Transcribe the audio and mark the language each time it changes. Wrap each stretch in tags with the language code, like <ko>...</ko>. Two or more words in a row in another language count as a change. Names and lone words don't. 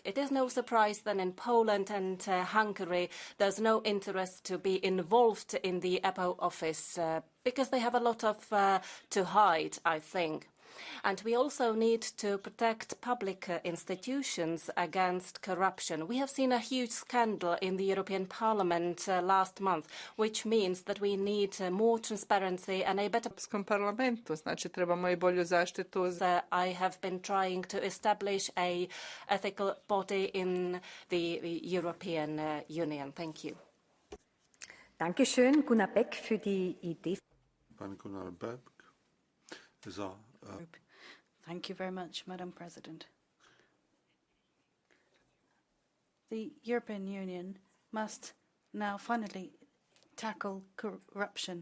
<en>It is no surprise that in Poland and Hungary, there's no interest to be involved in the EPO office because they have a lot of to hide, I think. And we also need to protect public institutions against corruption. We have seen a huge scandal in the European Parliament last month, which means that we need more transparency and a better...</en> <hr>parlamentu, znači trebamo I bolju zaštitu.</hr> <en>I have been trying to establish a ethical body in the European Union. Thank you.</en> <de>Dankeschön, Gunnar Beck für die Idee.</de> <en>Gunnar Beck is our Thank you very much, Madam President. The European Union must now finally tackle corruption.</en>